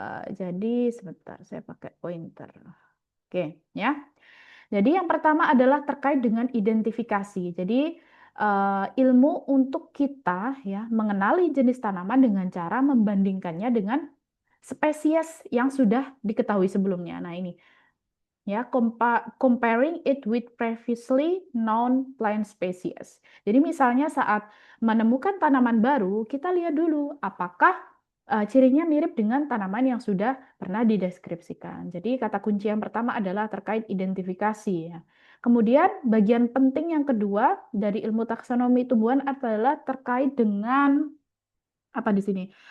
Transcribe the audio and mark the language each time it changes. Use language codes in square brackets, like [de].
[id] Jadi sebentar, saya pakai pointer. Oke, ya. Jadi yang pertama adalah terkait dengan identifikasi. Jadi ilmu untuk kita ya mengenali jenis tanaman dengan cara membandingkannya dengan spesies yang sudah diketahui sebelumnya. Nah, ini ya, [en] comparing it with previously known plant species. [id] Jadi misalnya saat menemukan tanaman baru, kita lihat dulu apakah cirinya mirip dengan tanaman yang sudah pernah dideskripsikan. Jadi kata kunci yang pertama adalah terkait identifikasi ya. Kemudian bagian penting yang kedua dari ilmu taksonomi tumbuhan adalah terkait dengan apa di sini?